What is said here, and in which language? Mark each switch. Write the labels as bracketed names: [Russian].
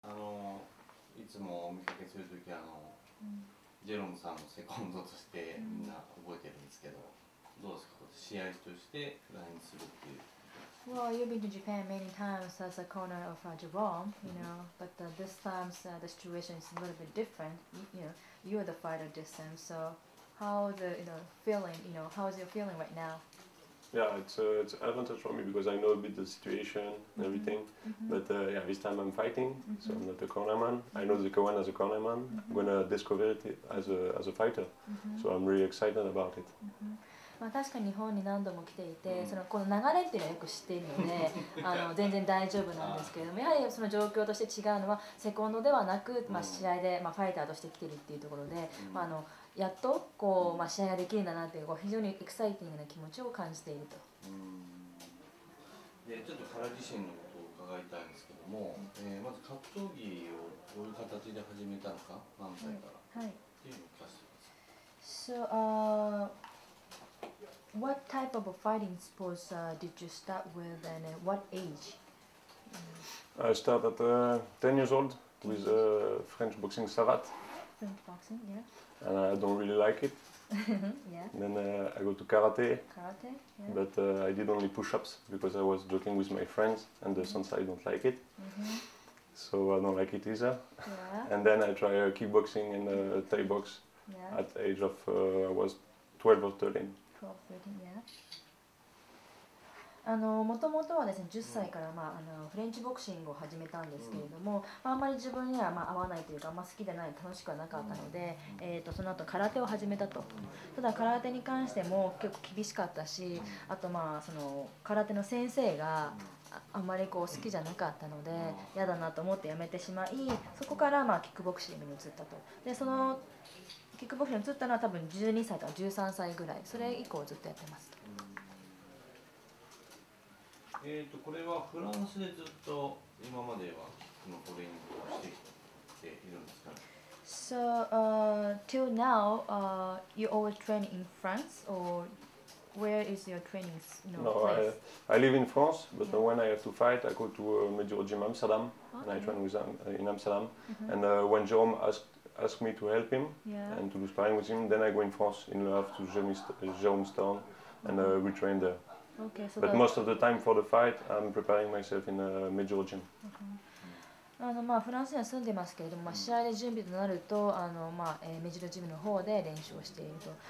[Japanese] つもお見かけするときジェロムさんのセコンドとしてみんな覚えてるんですけど、どうですか、試合として来日するっていう。 [English] Well, you've been to Japan many times as a corner of Jerome, but this time the situation is a little bit different. You're the fighter this time, so how the feeling, how is your feeling right now? Yeah, it's an advantage for me because I know a bit the situation and everything. But yeah, this time I'm fighting, so I'm not a cornerman. I know the Kowan as a cornerman. I'm gonna discover it as a fighter, so I'm really excited about it. [Japanese] まあ確かに日本に何度も来ていて、この流れっていうのはよく知っているので全然大丈夫なんですけれども、やはりその状況として違うのはセコンドではなく、試合で、ファイターとして来てるっていうところで、やっとこう、試合ができるんだなっていう非常にエキサイティングな気持ちを感じていると。でちょっと彼自身のことを伺いたいんですけども、まず格闘技をどういう形で始めたのか、何歳から、っていうのを聞かせてください。 [English] What type of fighting sports did you start with, and at what age? I started at 10 years old with French boxing savate. French boxing, yeah. And I don't really like it. Yeah. Then I go to karate. Karate, yeah. But I did only push-ups because I was joking with my friends, and the sensei don't like it. So I don't like it either. Yeah. And then I try kickboxing and Thai box at the age of I was 12 or 13. 12, 13, yeah. [Japanese] もともとはですね、10歳から、フレンチボクシングを始めたんですけれども、あんまり自分には合わないというか、好きでない、楽しくはなかったので、その後空手を始めたと。ただ空手に関しても結構厳しかったし、あとその空手の先生があんまり好きじゃなかったので嫌だなと思ってやめてしまい、そこからキックボクシングに移ったと。でそのキックボクシングに移ったのは多分12歳とか13歳ぐらい、それ以降ずっとやってますと。これはフランスでずっと今まではキックのトレーニングをしてきているんですかね。 [English] So till now, you always train in France, or where is your training place? I live in France, but when I have to fight, I go to a major gym Amsterdam, and I train with in Amsterdam. And when Jerome asked me to help him and to do sparring with him, then I go in France in Le Havre to Jérome's town, and we train there. Okay, so but most of the time for the fight, I'm preparing myself in a major gym. [Japanese] フランスには住んでますけれども、試合で準備となるとメジロジムの方で練習をしていると。